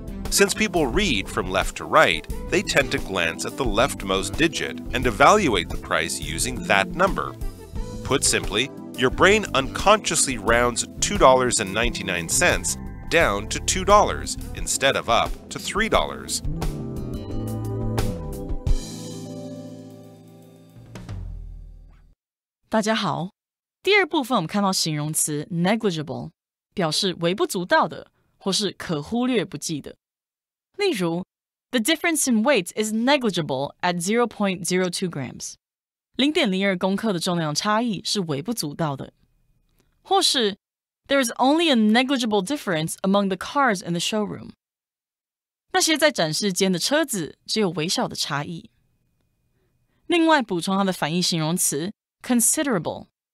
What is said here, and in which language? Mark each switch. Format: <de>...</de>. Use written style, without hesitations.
<en>Since people read from left to right, they tend to glance at the leftmost digit and evaluate the price using that number. Put simply, your brain unconsciously rounds $2.99 down to $2 instead of up to $3.</en> <zh>大家好，第二部分我们看到形容词 negligible， 表示微不足道的或是可忽略不计的。例如</zh> <en>The difference in weight is negligible at 0.02 grams.</en> <zh>0.02公克的重量差异是微不足道的。或是</zh> <en>There is only a negligible difference among the cars in the showroom.</en> <zh>那些在展示间的车子只有微小的差异。另外补充它的反义形容词 considerable.</zh>